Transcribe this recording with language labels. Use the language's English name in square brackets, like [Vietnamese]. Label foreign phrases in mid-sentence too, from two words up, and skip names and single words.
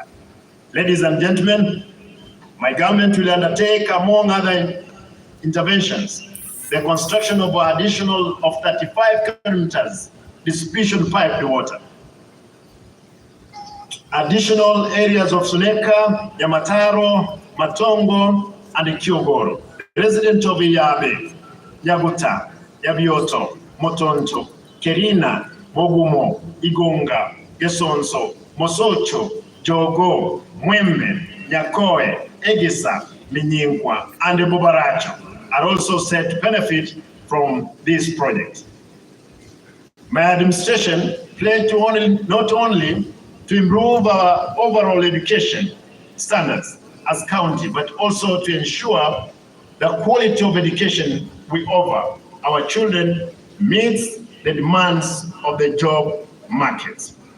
[English] Ladies and gentlemen, my government will undertake, among other interventions, the construction of an additional 35 kilometers distribution pipe water. Additional areas of Suneka, Yamataro, Matongo, and Kyogoro. Residents of Iyabe, Yaguta, Yabioto, Motonto, Kerina, Mogumo, Igonga, Gesonso, Mosocho, Jogo, Mwembe, Nyakoe, Egisa, Minyinkwa, and Bobaracho are also set to benefit from this project. My administration pledged to not only to improve our overall education standards as county, but also to ensure the quality of education we offer our children meets the demands of the job market.